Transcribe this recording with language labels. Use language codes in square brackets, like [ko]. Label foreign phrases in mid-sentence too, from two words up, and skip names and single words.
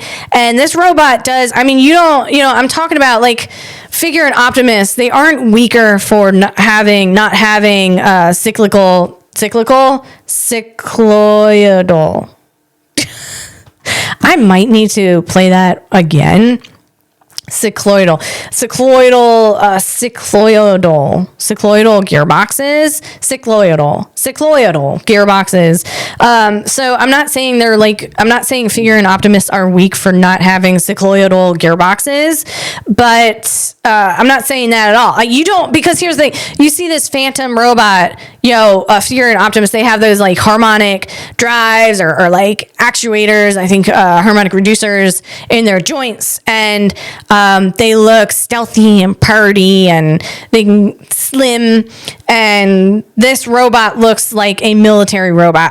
[en] And this robot does, I'm talking about like Figure and Optimus. They aren't weaker for not having cycloidal. I might need to play that again. Cycloidal gearboxes. Cycloidal gearboxes. So I'm not saying Figure and Optimus are weak for not having cycloidal gearboxes, but I'm not saying that at all. You don't, because here's the thing. You see this Phantom robot, Figure and Optimus, they have those like harmonic drives or like actuators, I think harmonic reducers in their joints, and they look stealthy and purdy and they can slim, and this robot looks like a military robot.